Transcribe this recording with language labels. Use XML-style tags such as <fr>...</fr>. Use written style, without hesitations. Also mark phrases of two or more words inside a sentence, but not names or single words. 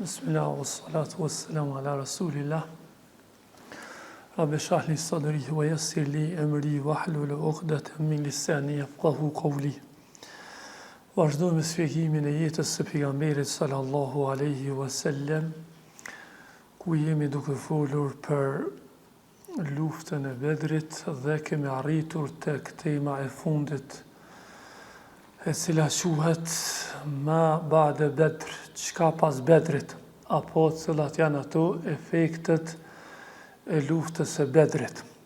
<ar>بسم الله والصلاة والسلام على رسول الله رب اشرح لي صدري ويسر لي أمري واحلل عقدة من لساني يفقهوا قولي.</ar> <sq>Vazhdojmë me shpjegimin e jetës së pejgamberit</sq> <ar>صلى الله عليه وسلم,</ar> <sq>ku jemi duke folur për luftën e Bedrit dhe kemi arritur tek tema e fundit, e cila quhet</sq> <ar>ما بعد بدر,</ar> <sq>çka pas Bedrit, apo cilat janë ato efektet e luftës së Bedrit.</sq>